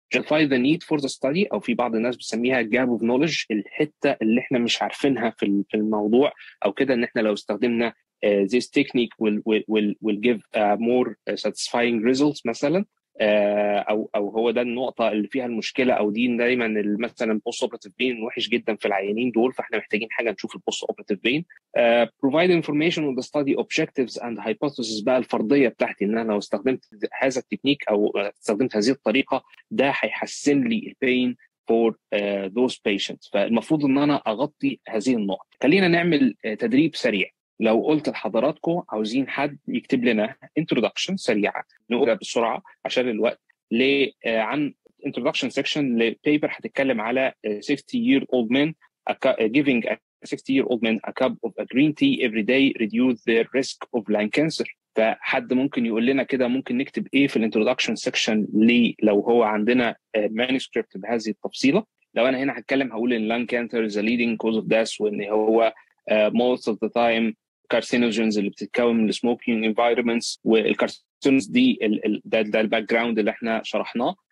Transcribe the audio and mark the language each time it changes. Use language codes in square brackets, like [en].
[en] justify the need for the study [ar] او في بعض الناس بتسميها [en] gap of knowledge، [ar] الحته اللي احنا مش عارفينها في الموضوع او كده، ان احنا لو استخدمنا [en] this technique will give more satisfying results [ar] مثلا، او هو ده النقطه اللي فيها المشكله، او دي دايما مثلا البوست اوبراتيف بين وحش جدا في العيانين دول، فاحنا محتاجين حاجه نشوف البوست اوبراتيف بين. [en] provide information on the study objectives and hypotheses. [ar] بقى الفرضيه بتاعتي ان انا لو استخدمت هذا التكنيك او استخدمت هذه الطريقه ده هيحسن لي البين [en] for those patients. [ar] فالمفروض ان انا اغطي هذه النقط. خلينا نعمل تدريب سريع. لو قلت لحضراتكم عاوزين حد يكتب لنا introduction سريعه نقولها بسرعه عشان الوقت عن introduction section لبيبر هتتكلم على [en] 60-year-old men giving a 60-year-old man a cup of a green tea every day reduce their risk of lung cancer. [ar] فحد ممكن يقول لنا كده ممكن نكتب ايه في الانترودكشن سيكشن لو هو عندنا manuscript بهذه التفصيله. لو انا هنا هتكلم هقول ان [en] lung cancer is a leading cause of death [ar] وان هو [en] most of the time carcinogens [ar] اللي بتتكون من السموكينج انفايرمنتس، والكارسينوجينز دي ده الباك جراوند اللي احنا شرحناه.